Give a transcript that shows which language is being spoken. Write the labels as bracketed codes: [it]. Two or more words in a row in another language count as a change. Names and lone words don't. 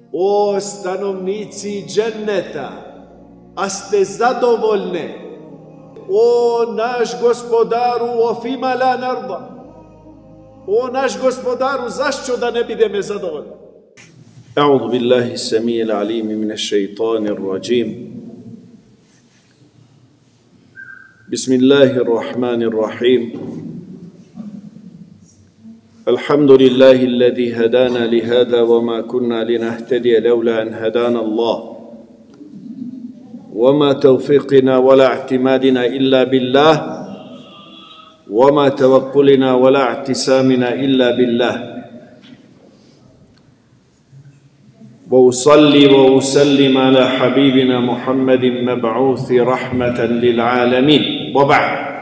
[bs] O stanovnici dženneta, a ste zadovoljne? O naš gospodaru, [ar] أو فيما لا نرضى. [bs] O naš gospodaru, zašto da ne budeme zadovoljni? [ar] أعوذ بالله السميع العليم من الشيطان الرجيم. Bismillahirrahmanirrahim. الحمد لله الذي هدانا لهذا وما كنا لنهتدي لولا أن هدانا الله وما توفيقنا ولا اعتمادنا إلا بالله وما توكلنا ولا اعتسامنا إلا بالله وأصلي وأسلم على حبيبنا محمد مبعوث رحمة للعالمين وبعد